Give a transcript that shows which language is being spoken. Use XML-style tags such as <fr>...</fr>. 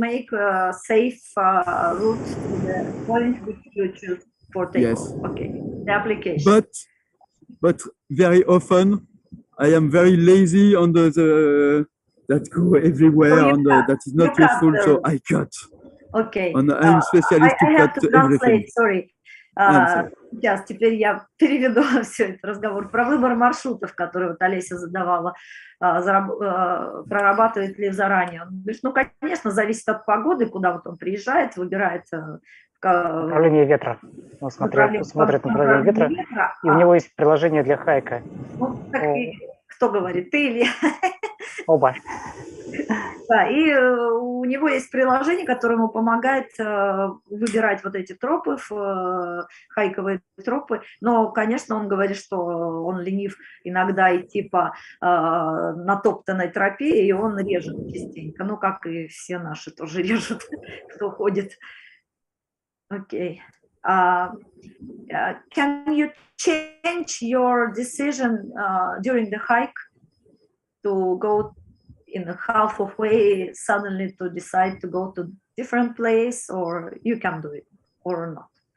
<en>make a safe route to the point which you choose for takeoff. Yes. Okay, the application. But very often I am very lazy on the that go everywhere and that is not useful, so I cut. Okay. And I'm specialist to cut everything. Sorry.</en> <ru>Сейчас, теперь я переведу все этот разговор про выбор маршрутов, которые вот Олеся задавала, прорабатывает ли заранее. Он говорит, ну, конечно, зависит от погоды, куда вот он приезжает, выбирает направление ветра. Он смотрит направление ветра, и у него есть приложение для хайка. Ну, так кто говорит, ты или... Оба. Да, и у него есть приложение, которое ему помогает выбирать вот эти тропы, хайковые тропы. Но, конечно, он говорит, что он ленив иногда идти по натоптанной тропе, и он режет частенько. Ну, как и все наши тоже режут, кто ходит. Окей.</ru> <en>Can you change your decision during the hike to go in a half of way suddenly to decide to go to different place, or you can do it or not?</en>